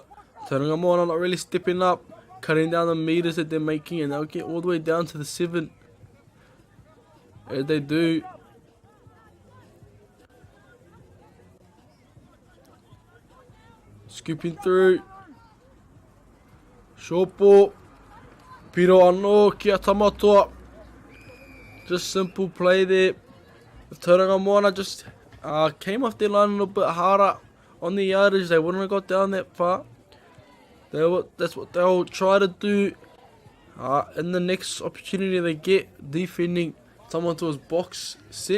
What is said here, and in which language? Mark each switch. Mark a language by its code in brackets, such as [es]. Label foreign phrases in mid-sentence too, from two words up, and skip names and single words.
[en] Tauranga Moana not really stepping up, cutting down the meters that they're making, and they'll get all the way down to the 7. As they do. Scooping through. Short ball. [mi] Piro anō kia Tamatoa. [en] Just simple play there. Tauranga Moana just came off their line a little bit harder on the yardage. They wouldn't have got down that far. That's what they'll try to do in the next opportunity they get, defending Tamatoa's box set.